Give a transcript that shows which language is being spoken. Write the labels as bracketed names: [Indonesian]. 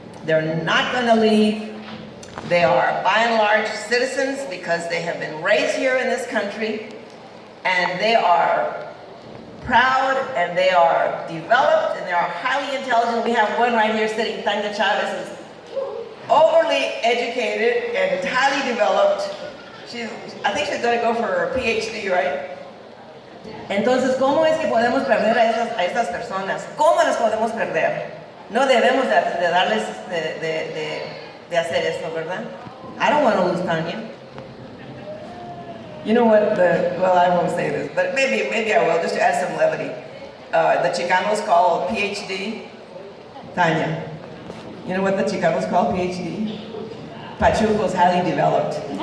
[English] They're not going to leave. They are by and large citizens because they have been raised here in this country, and they are proud, and they are developed, and they are highly intelligent. We have one right here sitting, Tanya Chavez, is overly educated and highly developed. I think she's going to go for her PhD, right? [Spanish] Entonces, ¿cómo es que podemos perder a estas personas? ¿Cómo las podemos perder? No debemos de darles de hacer esto, ¿verdad? [English] I don't want to lose Tanya. You know what, well, I won't say this, but maybe I will, just to add some levity. The Chicanos call PhD Tanya. You know what the Chicanos call PhD? Pachuco's highly developed.